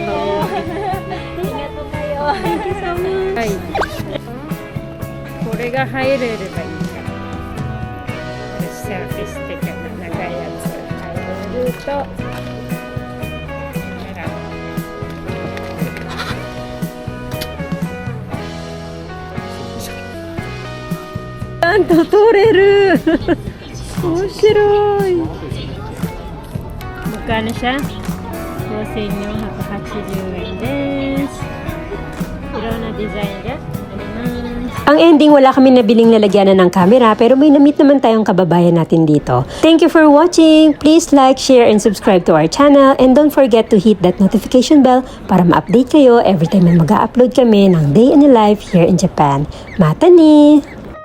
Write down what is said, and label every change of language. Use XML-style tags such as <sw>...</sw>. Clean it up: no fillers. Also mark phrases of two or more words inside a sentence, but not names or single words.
<tl>Ingat po kayo.</tl> <en>Thank you so much.</en> <ja>これが入れればいいから。セルフィスティックの長いやつ入れると。ちゃんと撮れる。面白い。</ja> <tl>Magkano siya?</tl> <ja>5,480 円です。いろんなデザインがあります。</ja> <tl>Ang ending, wala kami nabiling lalagyanan ng camera pero may na-meet naman tayong kababayan natin dito.</tl> <en>Thank you for watching! Please like, share, and subscribe to our channel and don't forget to hit that notification bell</en> <tl>para ma-update kayo</tl> <en>every time</en> <tl>na mag-upload kami ng</tl> <en>day in the life here in Japan.</en> <ja>またね!</ja>